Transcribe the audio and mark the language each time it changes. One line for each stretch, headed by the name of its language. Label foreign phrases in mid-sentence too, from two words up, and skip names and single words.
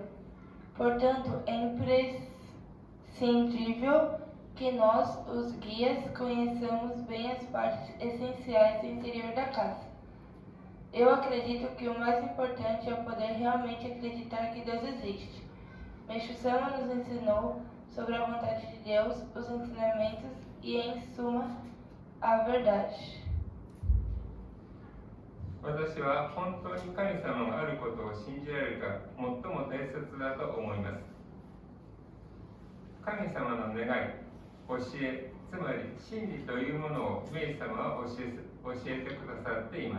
Portuguese: Portanto, é imprescindível que nós, os guias, conheçamos bem as partes essenciais do interior da casa. Eu acredito que o mais importante é poder realmente acreditar que Deus existe. Meishu-sama nos ensinou sobre a vontade de Deus, os ensinamentos e, em suma, a verdade.
Japanese: 私は本当に神様があることを信じられるか最も大切だと思います。神様の願い、教え、つまり真理というものをメイ様は教えてくださっています。